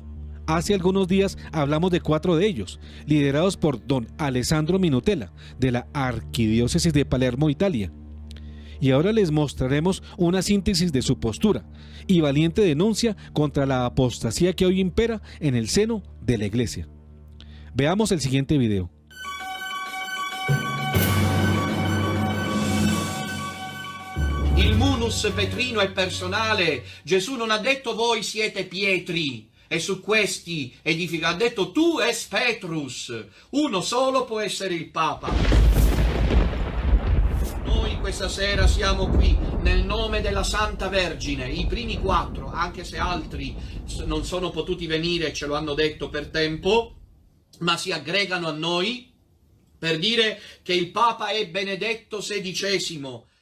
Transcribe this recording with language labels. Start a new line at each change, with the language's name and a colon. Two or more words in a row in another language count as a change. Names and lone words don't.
Spanish: Hace algunos días hablamos de 4 de ellos, liderados por don Alessandro Minutella, de la Arquidiócesis de Palermo, Italia. Y ahora les mostraremos una síntesis de su postura y valiente denuncia contra la apostasía que hoy impera en el seno de la Iglesia. Veamos el siguiente video.
Italian: Il munus petrino è personale. Gesù non ha detto voi siete pietri e su questi edifica, ha detto
Latin: tu es Petrus.
Italian: Uno solo può essere il Papa. Noi questa sera siamo qui nel nome della Santa Vergine, i primi 4, anche se altri non sono potuti venire, ce lo hanno detto per tempo, ma si aggregano a noi per dire che il Papa è Benedetto XVI.